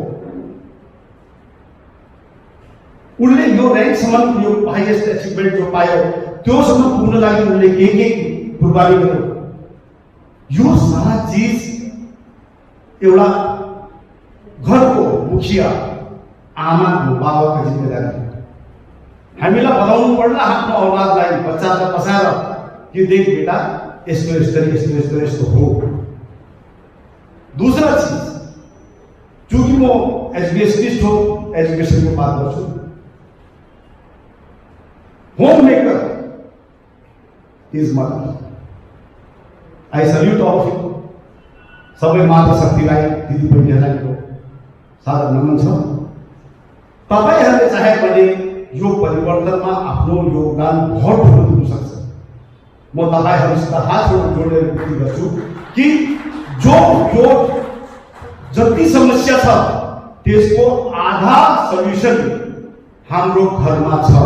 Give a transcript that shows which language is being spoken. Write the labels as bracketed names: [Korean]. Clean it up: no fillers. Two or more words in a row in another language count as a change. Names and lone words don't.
[Nepali] उनले यो र्याङ्कसम्म यो हाइएस्ट अचिभमेन्ट जो पायो त्योसम्म पुग्न लागि उनले के कुर्बानी गर्यो। यो सारा चीज एउटा घरको मुखिया आमाको बाबाको जिम्मेदारी। हामीलाई बताउनु पर्ला आफ्नो औलादलाई बच्चालाई बसाएर कि [Hindi] देख बेटा [Nepali] यस्तो यस्तो यस्तो यस्तो यस्तो हो। [Hindi] दूसरा चीज, चूंकि [Nepali] म एजुकेशनिस्ट हो, एजुकेशन को बात गर्छु, [English] homemaker is mother. I salute all of you. [Nepali] सबै माता शक्तिलाई दिदी बहिनीहरूलाई सादर नमन छ। तपाईहरुले चाहे भने यो परिवर्तनमा आफ्नो योगदान बहुत ठुलो दिन सक्छ। म तपाईहरुसित हात जोडेर विनती गर्छु कि जो यो जति समस्या छ त्यसको आधा सल्युसन हाम्रो घरमा छ।